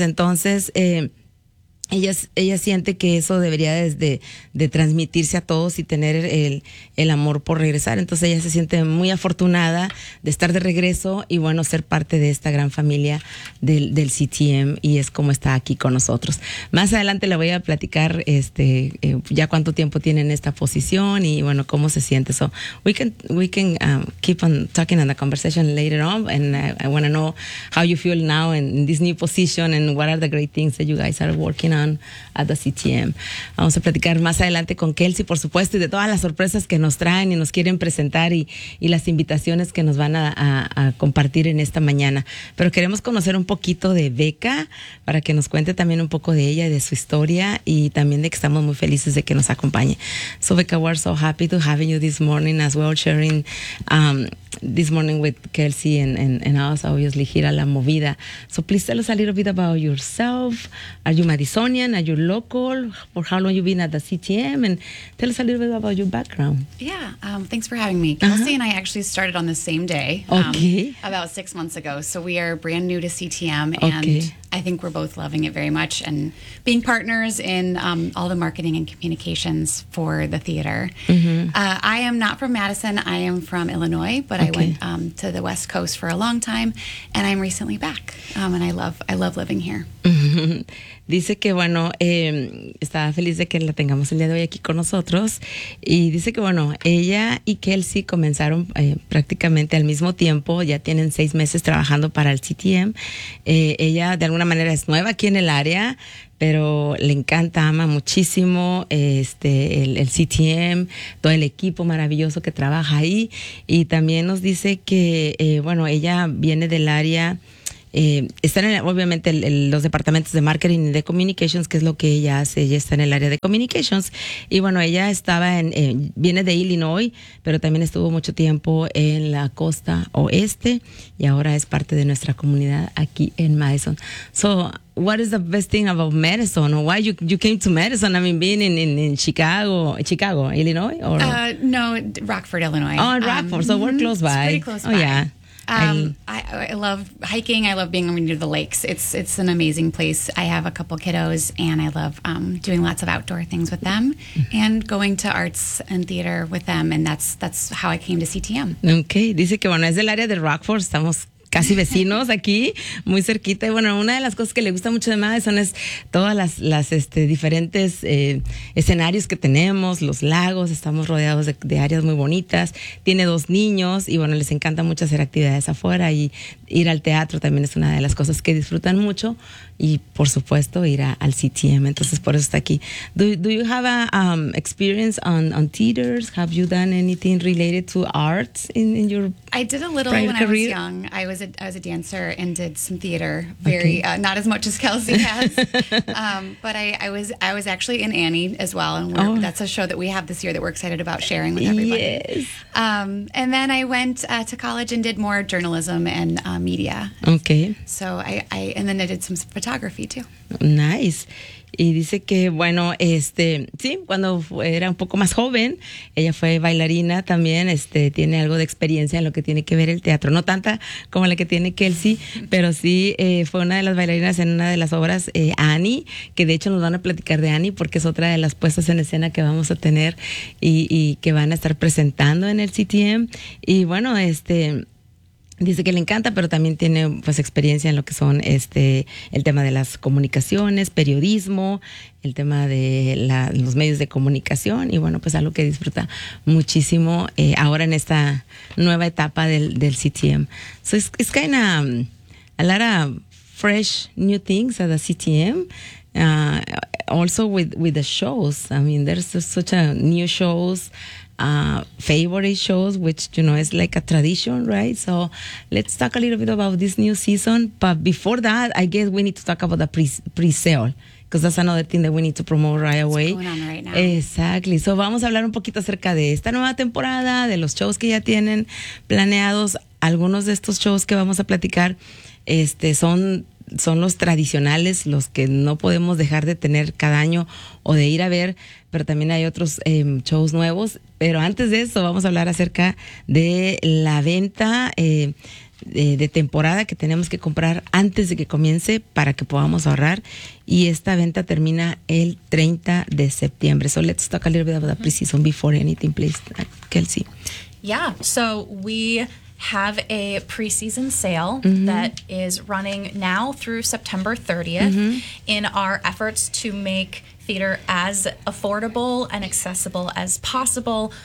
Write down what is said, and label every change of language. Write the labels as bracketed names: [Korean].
[Spanish] Entonces, ella siente que eso debería de transmitirse a todos y tener el amor por regresar. Entonces, ella se siente muy afortunada de estar de regreso y, bueno, ser parte de esta gran familia del CTM, y es como está aquí con nosotros. Más adelante le voy a platicar ya cuánto tiempo tiene en esta posición y, bueno, cómo se siente. [English] So, we can keep on talking in the conversation later on, and I want to know how you feel now in this new position and what are the great things that you guys are working on at the CTM. [Spanish] Vamos a platicar más adelante con Kelsey, por supuesto, y de todas las sorpresas que nos traen y nos quieren presentar y las invitaciones que nos van a compartir en esta mañana. Pero queremos conocer un poquito de Becca para que nos cuente también un poco de ella y de su historia, y también de que estamos muy felices de que nos acompañe. [English] So Becca, we're so happy to have you this morning as well, sharing this morning with Kelsey and us, obviously, here at La Movida. So please tell us a little bit about yourself. Are you Madisonian? Are you local? For how long you've been at the CTM? And tell us a little bit about your background. Yeah, thanks for having me. Kelsey, uh-huh, and I actually started on the same day. Okay. About 6 months ago. So we are brand new to CTM. Okay. And I think we're both loving it very much and being partners in all the marketing and communications for the theater. Mm-hmm. I am not from Madison. I am from Illinois, but okay, I went to the West Coast for a long time, and I'm recently back, and I love living here. [Spanish] Dice que, bueno, estaba feliz de que la tengamos el día de hoy aquí con nosotros, y dice que, bueno, ella y Kelsey comenzaron prácticamente al mismo tiempo, ya tienen 6 meses trabajando para el CTM. Ella, de alguna manera, es nueva aquí en el área, pero le encanta, ama muchísimo el CTM, todo el equipo maravilloso que trabaja ahí. Y también nos dice que, bueno, ella viene del área, está en obviamente los departamentos de marketing y de communications, que es lo que ella hace. Ella está en el área de communications. Y bueno, ella estaba en, viene de Illinois, pero también estuvo mucho tiempo en la costa oeste y ahora es parte de nuestra comunidad aquí en Madison. [English] So, what is the best thing about Madison? Or why you came to Madison? I mean, being in Chicago, Illinois, or no, Rockford, Illinois. Oh, Rockford. So we're close by. It's pretty close by. Yeah. I love hiking. I love being near the lakes. It's an amazing place. I have a couple kiddos, and I love doing lots of outdoor things with them, and going to arts and theater with them. And that's how I came to CTM. [Spanish] Okay, dice que bueno es del área de Rockford. Estamos casi vecinos aquí, muy cerquita. Y bueno, una de las cosas que le gusta mucho de Madison es todas las diferentes escenarios que tenemos, los lagos, estamos rodeados de áreas muy bonitas. Tiene dos niños y bueno, les encanta mucho hacer actividades afuera y ir al teatro también es una de las cosas que disfrutan mucho. Y por supuesto, ir al CTM. Entonces, por eso está aquí. [English] Do you have a experience on theaters? Have you done anything related to arts in your I did a little when career? I was young. I was a dancer and did some theater. Very okay. Not as much as Kelsey has. but I was actually in Annie as well, and that's a show that we have this year that we're excited about sharing with everybody. Yes. And then I went to college and did more journalism and media. Okay. So I did some photography too. Nice. [Spanish] Y dice que, bueno, sí, cuando era un poco más joven, ella fue bailarina también, tiene algo de experiencia en lo que tiene que ver el teatro. No tanta como la que tiene Kelsey, pero sí fue una de las bailarinas en una de las obras, Annie, que de hecho nos van a platicar de Annie porque es otra de las puestas en escena que vamos a tener y que van a estar presentando en el CTM. Y bueno, dice que le encanta, pero también tiene pues experiencia en lo que son el tema de las comunicaciones, periodismo, el tema de los medios de comunicación y bueno, pues algo que disfruta muchísimo ahora en esta nueva etapa del CTM. [English] So it's kind of a lot of fresh new things at the CTM. Also with the shows. I mean, there's such a new shows. Favorite shows, which you know is like a tradition, right? So let's talk a little bit about this new season. But before that, I guess we need to talk about the pre-sale, because that's another thing that we need to promote right away. What's going on right now? Exactly. [Spanish] So vamos a hablar un poquito acerca de esta nueva temporada, de los shows que ya tienen planeados. Algunos de estos shows que vamos a platicar, son los tradicionales, los que no podemos dejar de tener cada año o de ir a ver, pero también hay otros shows nuevos. Pero antes de eso, vamos a hablar acerca de la venta de temporada que tenemos que comprar antes de que comience para que podamos ahorrar. Y esta venta termina el 30 de septiembre. [English] So let's talk a little bit about the pre-season before anything, please, Kelsey. Yeah, so we have a preseason sale mm-hmm. that is running now through September 30th mm-hmm. in our efforts to make theater as affordable and accessible as possible.